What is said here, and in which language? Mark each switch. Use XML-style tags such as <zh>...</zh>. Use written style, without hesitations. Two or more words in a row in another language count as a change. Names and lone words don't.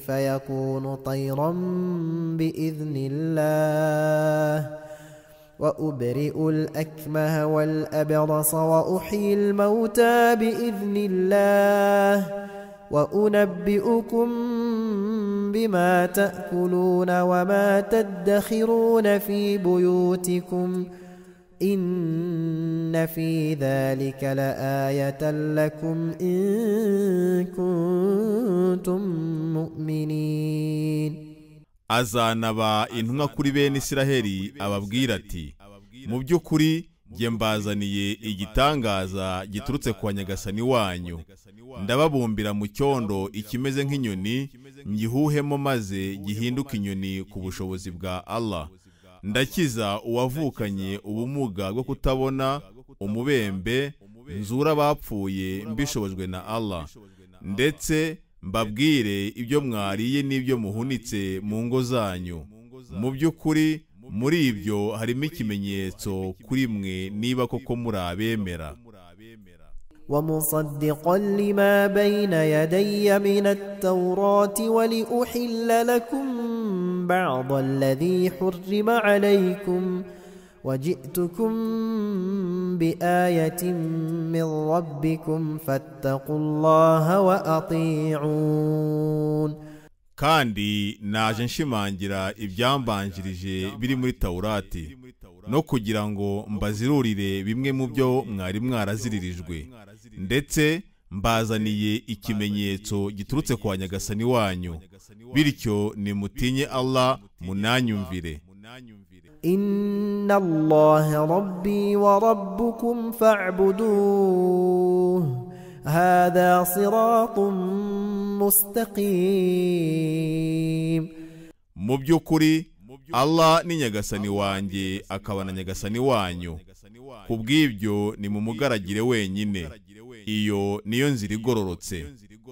<ar>فيكون طيرا بإذن الله وأبرئ الأكمه والأبرص وأحيي الموتى بإذن الله وأنبئكم بما تأكلون وما تدخرون في بيوتكم إن في ذلك لآية لكم إن كنتم مؤمنين.</ar> <rw>azanaba intumwa kuri bene Isiraheli ababwira ati mu by'ukuri jye mbazaniye igitangaza giturutse kwa nyagasani wanyu. ndababumbira mu cyondo ikimeze nk'inyoni, ngihuhemo maze gihinduka inyoni ku bushobozi bwa Allah. ndakiza uwavukanye ubumuga bwo kutabona, umubembe, nzura abapfuye mbishobojwe na Allah, ndetse mbabwire ibyo mwariye n'ibyo muhunitse mu ngo zanyu. mu by'ukuri muri ibyo harimo ikimenyetso kuri mwe niba koko muri abemera.</rw> <ar>ومصدقا لما بين يدي من التوراة ولأحل لكم بعض الذي حرم عليكم وجئتكم بآية من ربكم فاتقوا الله وأطيعون.</ar> <rw>kandi naje nshimangira ibyambanjirije biri muri Taurati no kugira ngo mbazirurire bimwe mu byo mwari mwaraziririjwe, ndetse mbazaniye ikimenyetso giturutse kwa nyagasani wanyu, bityo nimutinye Allah munanyumvire.</rw> <ar>إن الله ربي وربكم فاعبدوه هذا صراط مستقيم.</ar> <rw>mu by'ukuri Allah ni nyagasani wanjye akaba na nyagasani wanyu, kubw'ibyo ni mumugaragire wenyine. iyo niyo nzira igororotse.</rw>